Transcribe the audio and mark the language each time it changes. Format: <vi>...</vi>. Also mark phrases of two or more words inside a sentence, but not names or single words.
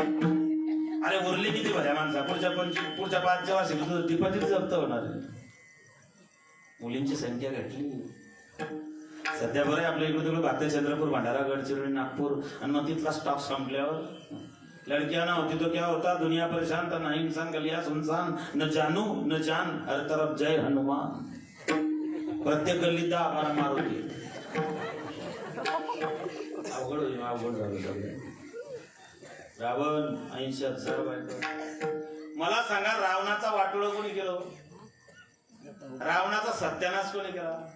<mr>अरे उरली किती भल्या माणसा, पुढच्या 5 वर्षी तुझं डिपॉझिट जप्त होणार. मुलींची संख्या घटली. सध्या बरं आपल्या इकडे तिकडे बात्या, चंद्रपूर, भंडारा, गडचिरोली, नागपूर आणि मग तिथला स्टॉक संपल्यावर</mr> <hi>लडकिया ना होती तो क्या होता. दुनिया परेशान था, ना इंसान गलिया सुनसान, न जानू न जान, हर तरफ जय हनुमान.</hi> <mr>प्रत्येक गल्लीत 10-12 मार होती. अवघड झालं. रावण 80,000 बायका. मला सांगा रावणाचा वाटोळं कोणी केलं? रावणाचा सत्यानाश कोणी केला?</mr>